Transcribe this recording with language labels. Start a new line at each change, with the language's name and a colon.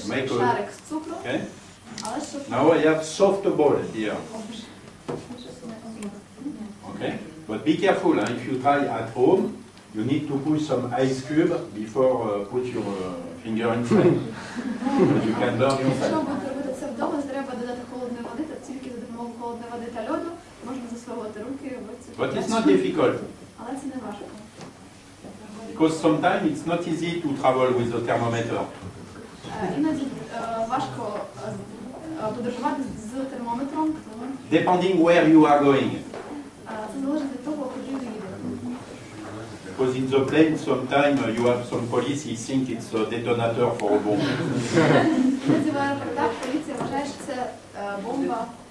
English: Make a-
Ukrainian: шарик з цукру,
English: Okay?
Ukrainian: але щоб...
English: Now I have soft ball here. Okay? But be careful, if you try at home, you need to put some ice cube before put your finger inside. You can burn
Ukrainian: Якщо
English: yourself.
Ukrainian: будете робити це вдома, треба додати холодної води, та тільки за допомогою холодної води та льоду можна засовувати руки в цю
English: But it's not difficult,
Ukrainian: Але це не важко.
English: because sometimes it's not easy to travel with the thermometer.
Ukrainian: Іноді важко подорожувати з термометром, тому
English: Depending where you are going.
Ukrainian: це залежить від того, куди ви їдете.
English: Because in the plane, sometimes you have some police, he think it's a detonator for a bomb.
Ukrainian: Іноді в аеропортах поліція вважає, що це бомба.